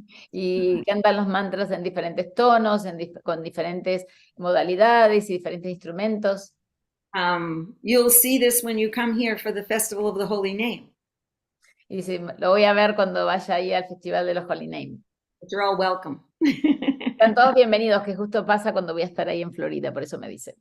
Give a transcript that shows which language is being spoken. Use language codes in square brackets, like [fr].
[es] Y cantan los mantras en diferentes tonos, con diferentes modalidades y diferentes instrumentos. [en] You'll see this when you come here for the Festival of the Holy Name. [es] Y dice, lo voy a ver cuando vaya ahí al Festival de los Holy Name. [en] But you're all welcome. [es] Están todos bienvenidos, que justo pasa cuando voy a estar ahí en Florida, por eso me dicen.